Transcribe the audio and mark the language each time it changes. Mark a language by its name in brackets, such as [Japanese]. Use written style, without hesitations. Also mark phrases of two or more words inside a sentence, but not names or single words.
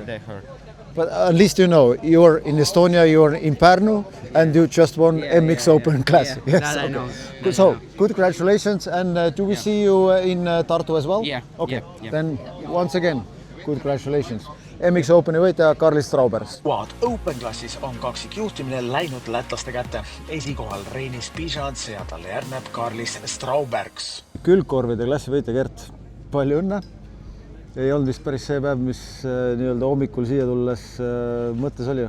[English] They hurt. But at least you know, you're in Estonia, you're in Pärnu, and you just won MX Open class. Yeah, that I know. Good, so, good congratulations, and do we see you in Tartu as well? Yeah. Okay, Yeah. then once again, good congratulations. [Estonian] MX Openi võitja Karlis Strauberg. Quad Open klassis on kaksikjuhtimine läinud lätlaste kätte. Esikohal Reini Spižants ja talle järgneb Karlis Straubergs. Külgkorvide klassi võitja Gert, palju õnne. Ei olnud vist päris see päev, mis nii-öelda hommikul siia tulles mõttes oli ju?